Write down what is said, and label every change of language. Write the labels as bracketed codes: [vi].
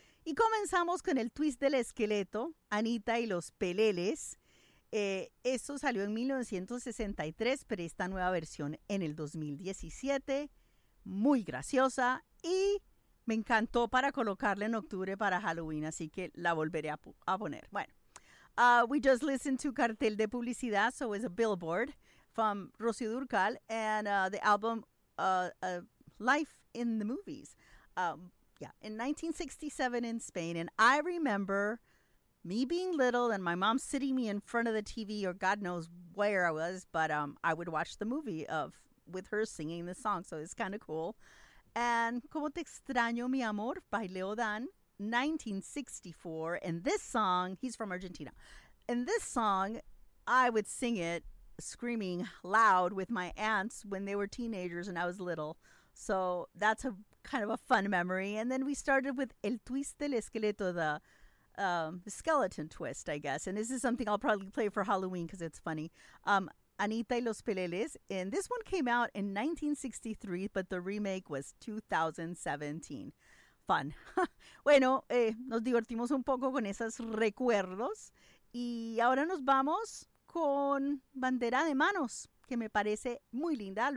[es] Y comenzamos con el twist del esqueleto, Anita y los Peleles. Eso salió en 1963, pero esta nueva versión en el 2017, muy graciosa y me encantó para colocarla en octubre para Halloween, así que la volveré a poner. [en] Bueno, we just listened to Cartel de Publicidad, so it's a billboard from Rocío Dúrcal and the album Life in the Movies. In 1967 in Spain, and I remember me being little and my mom sitting me in front of the TV or God knows where I was, but I would watch the movie of with her singing the song, so it's kind of cool. And Como Te Extraño, Mi Amor by Leo Dan, 1964. And this song, he's from Argentina. And this song, I would sing it screaming loud with my aunts when they were teenagers and I was little. So that's a kind of a fun memory. And then we started with El Twist del Esqueleto, the skeleton twist, I guess. And this is something I'll probably play for Halloween because it's funny. Anita y los Peleles, and this one came out in 1963, but the remake was 2017. Fun. [es] Bueno, nos divertimos un poco con esos recuerdos y ahora nos vamos con Bandera de Manos, que me parece muy linda.